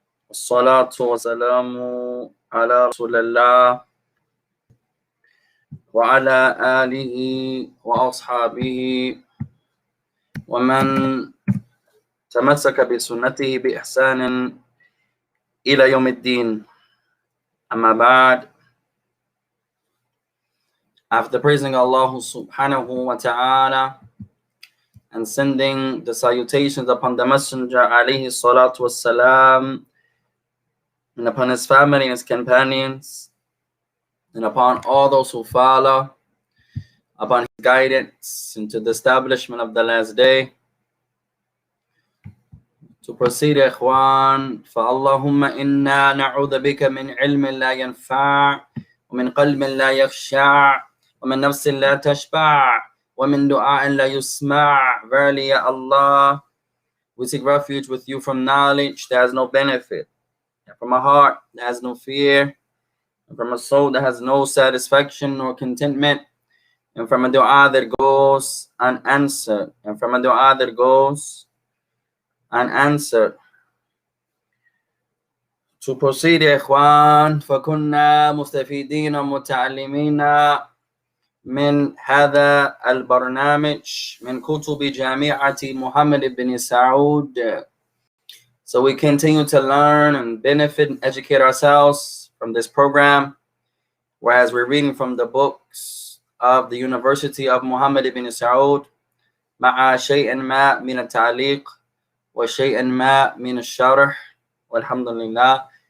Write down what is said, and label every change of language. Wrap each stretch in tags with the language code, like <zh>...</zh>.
<ar>الصلاة والسلام على رسول الله وعلى آله وأصحابه ومن تمسك بسنته بإحسان إلى يوم الدين.</ar> <en>أما بعد, after praising Allah subhanahu wa ta'ala and sending the salutations upon the Messenger alayhi salatu wassalam, and upon his family and his companions, and upon all those who follow upon his guidance into the establishment of the last day.</en> <ar>To proceed, ikhwan, فَاللَّهُمَّ إِنَّا نَعُوذَ بِكَ مِنْ عِلْمٍ لَا يَنْفَعُ وَمِنْ قَلْبٍ لَا يَخْشَعُ وَمِنْ نَفْسٍ لَا تَشْبَعُ وَمِنْ دُعَاءٍ لَا يُسْمَعُ.</ar> <en>Verily, Ya Allah, we seek refuge with you from knowledge that has no benefit, and from a heart that has no fear, and from a soul that has no satisfaction nor contentment, and from a dua that goes unanswered, and from a dua that goes unanswered.</en> <ar>To proceed, ikhwan, فَكُنَّا مُسْتَفِيدِينَ مُتَعَلِّمِينَ من هذا البرنامج من كتب جامعة محمد بن سعود.</ar> <en>So we continue to learn and benefit and educate ourselves from this program, whereas we're reading from the books of the University of Muhammad ibn Saud, مع شيء ما من التعليق وشيء ما من الشرح والحمد لله.</en>